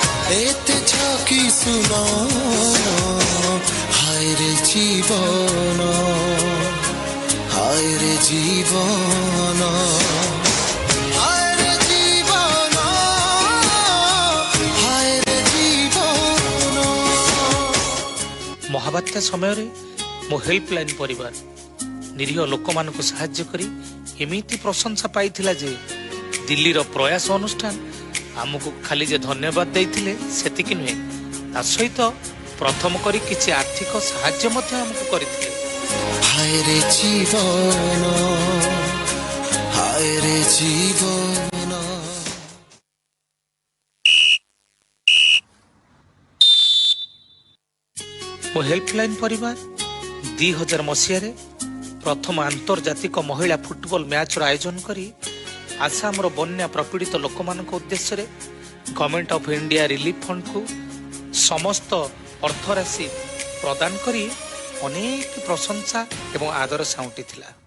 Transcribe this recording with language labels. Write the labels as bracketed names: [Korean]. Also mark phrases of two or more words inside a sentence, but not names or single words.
[Bangla] এতে ঝাঁকি শুনো হায় রে জীবন, হায় রে জীবন, হায় রে জীবন, হায় রে জীবন। [Odia] ମହାବାତ୍ୟା ସମୟରେ ମୋ ହେଲ୍ପଲାଇନ୍ ପରିବାର ନିରୀହ ଲୋକମାନଙ୍କୁ ସାହାଯ୍ୟ କରି ଏମିତି ପ୍ରଶଂସା ପାଇଥିଲା ଯେ ଦିଲ୍ଲୀର ପ୍ରୟାସ ଅନୁଷ୍ଠାନ ଆମକୁ ଖାଲି ଯେ ଧନ୍ୟବାଦ ଦେଇଥିଲେ ସେତିକି ନୁହେଁ, ତା ସହିତ ପ୍ରଥମ କରି କିଛି ଆର୍ଥିକ ସାହାଯ୍ୟ ମଧ୍ୟ ଆମକୁ କରିଥିଲେ। [Bangla] হায় রে জীবন, হায় রে জীবন। [Odia] ମୋ ହେଲ୍ପଲାଇନ୍ ପରିବାର 2000 ମସିହାରେ ପ୍ରଥମ ଆନ୍ତର୍ଜାତିକ ମହିଳା ଫୁଟବଲ ମ୍ୟାଚର ଆୟୋଜନ କରି ଆସାମର ବନ୍ୟା ପ୍ରପୀଡ଼ିତ ଲୋକମାନଙ୍କ ଉଦ୍ଦେଶ୍ୟରେ ଗଭର୍ଣ୍ଣମେଣ୍ଟ ଅଫ୍ ଇଣ୍ଡିଆ ରିଲିଫ ଫଣ୍ଡକୁ ସମସ୍ତ ଅର୍ଥରାଶି ପ୍ରଦାନ କରି ଅନେକ ପ୍ରଶଂସା ଏବଂ ଆଦର ସାଉଁଟିଥିଲା।